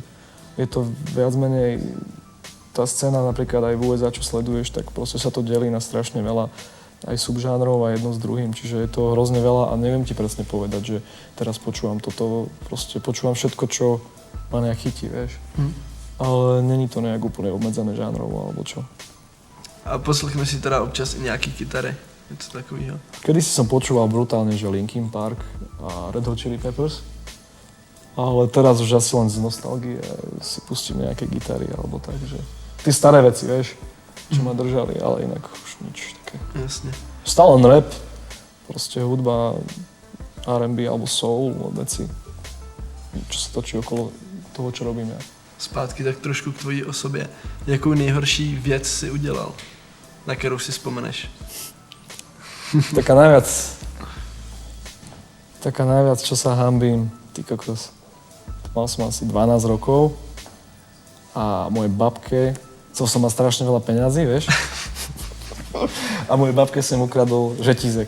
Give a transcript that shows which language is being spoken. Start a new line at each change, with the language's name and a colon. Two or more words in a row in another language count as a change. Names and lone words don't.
Slovak: Je to viac menej, tá scéna napríklad aj v USA, čo sleduješ, tak proste sa to delí na strašne veľa aj subžánrov a jedno s druhým, čiže je to hrozne veľa a neviem ti presne povedať, že teraz počúvam toto, proste počúvam všetko, čo ma nejak chytí, vieš. Ale není to nejak úplne obmedzené žánrovo, alebo čo.
Czech: A poslechme si teda občas i nějaký kytary, něco takového.
Slovak: Kedy si som počúval brutálne, že Linkin Park a Red Hot Chili Peppers, ale teraz už asi len z nostalgie si pustím nejaké gitary alebo tak, že tie staré veci, vieš, čo ma držali, ale inak už nič také.
Czech: Jasně.
Slovak: Stále len rap, proste hudba, R&B alebo soul veci, čo sa točí okolo toho, čo robím ja.
Czech: Zpátky tak trošku k tvojí osobě. Jakou nejhorší věc si udělal, na kterou si vzpomeneš?
Slovak: Taká najviac, čo sa hanbím, ty kokos. Mal som asi 12 rokov a mojej babke, chcel som mať strašne veľa peňazí, vieš? A mojej babke som ukradol žetízek.